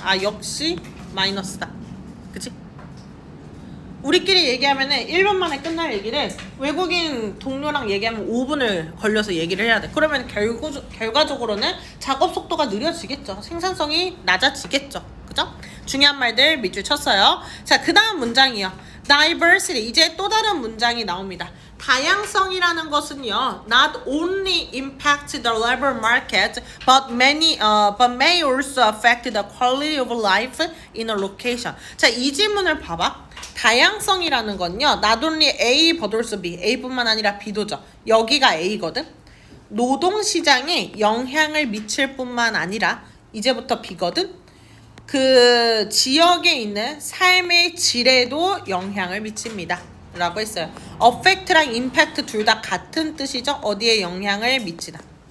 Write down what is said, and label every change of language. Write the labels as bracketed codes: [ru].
[ko] 아, 역시 마이너스다. 그치? 우리끼리 얘기하면은 1분 만에 끝날 얘기를 외국인 동료랑 얘기하면 5분을 걸려서 얘기를 해야 돼. 그러면 결과적으로는 작업 속도가 느려지겠죠. 생산성이 낮아지겠죠. 그죠? 중요한 말들 밑줄 쳤어요. 자, 그 다음 문장이요. diversity. 이제 또 다른 문장이 나옵니다. 다양성이라는 것은요, [en] not only impact the labor market, but may also affect the quality of life in a location. [ko] 자, 이 질문을 봐봐. 다양성이라는 건요, [en] not only A but also B. [ko] A뿐만 아니라 B도죠. 여기가 A거든. 노동시장에 영향을 미칠 뿐만 아니라 이제부터 B거든. 그 지역에 있는 삶의 질에도 영향을 미칩니다. 라고 했어요. affect랑 impact 둘 다 같은 뜻이죠. 어디에 영향을 미치다.